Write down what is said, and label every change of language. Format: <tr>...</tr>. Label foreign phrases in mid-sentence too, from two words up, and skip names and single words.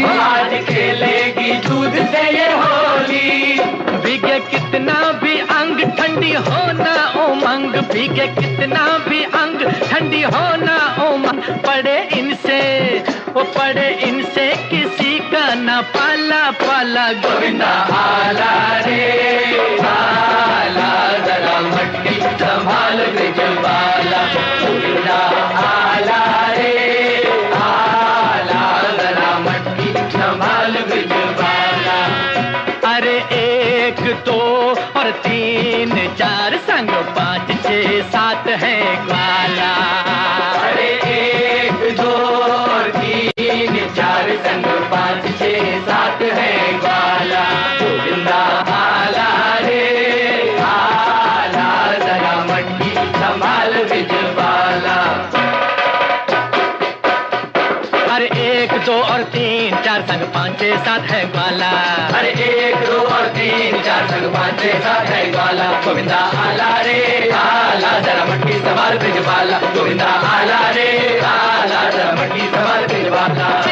<hi>आज खेलेगी दूध से ये होली। भीगे कितना भी अंग ठंडी हो ना उमंग, भीगे कितना भी अंग ठंडी हो ना उमंग। पड़े इनसे किसी का ना पाला पाला। गोविंदा</hi> <mr>आला रे आला,</mr> <hi>जरा मटकी संभाल ब्रिजबाला। गोविंदा</hi> <mr>आला रे आला,</mr> <hi>जरा मटकी संभाल ब्रिजबाला। अरे 1 2 और 3 4 संग 5 6 7 है ग्वाला। अरे 1 2 और 3 4 संग 5 6 7 है ग्वाला। गोविंदा</hi> <mr>आला रे आला,</mr> <hi>जरा मटकी संभाल ब्रिजबाला। अरे 1 2 और 3 4 संग 5 6 7 है ग्वाला। अरे 1 2 और 3 4 संग 5 6 7 है ग्वाला। गोविंदा</hi> <mr>आला रे आला,</mr> <hi>जरा मटकी संभाल ब्रिजबाला। गोविंदा</hi> <mr>आला रे आला,</mr> <hi>जरा मटकी संभाल ब्रिजबाला।</hi>